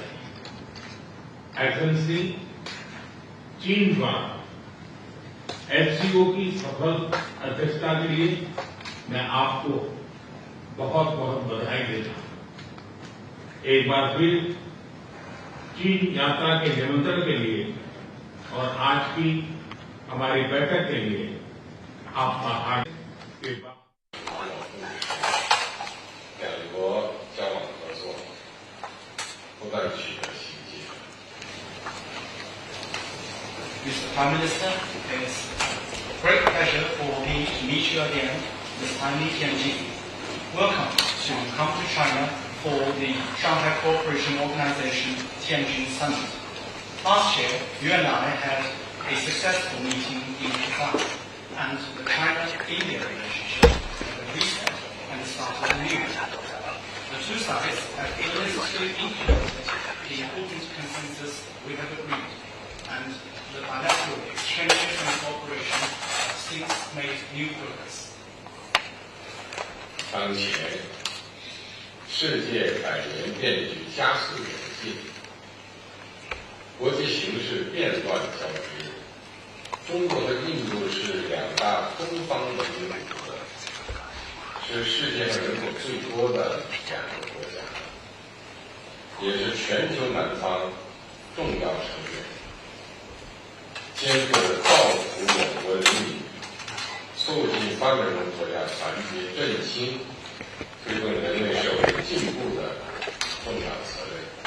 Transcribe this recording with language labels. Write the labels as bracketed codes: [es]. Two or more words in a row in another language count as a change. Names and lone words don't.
[hi] एक्सेलेंसी, चीन द्वारा एफसीओ की सफल अध्यक्षता के लिए मैं आपको बहुत बहुत बधाई देता हूं। एक बार फिर चीन यात्रा के निमंत्रण के लिए और आज की हमारी बैठक के लिए आपका हार्दिक धन्यवाद। [zh] 两国交往合作不断取得新进。 [en] Mr. Prime Minister, it's a great pleasure for me to meet you again this time in Tianjin. Welcome to come to China for the Shanghai Cooperation Organization Tianjin Summit. Last year, you and I had a successful meeting in Japan, and the China-India relationship had reset and started anew. The two sides have illicitly implemented the important consensus we have agreed, and the bilateral exchanges and cooperation have since made new progress. [zh] 当前，世界百年变局加速演进。国际形势变乱交织，中国和印度是两大东方文明古国，是世界上人口最多的两个国家，也是全球南方重要成员，肩负着造福我国人民、促进发展中国家团结振兴、推动人类社会进步的重要责任。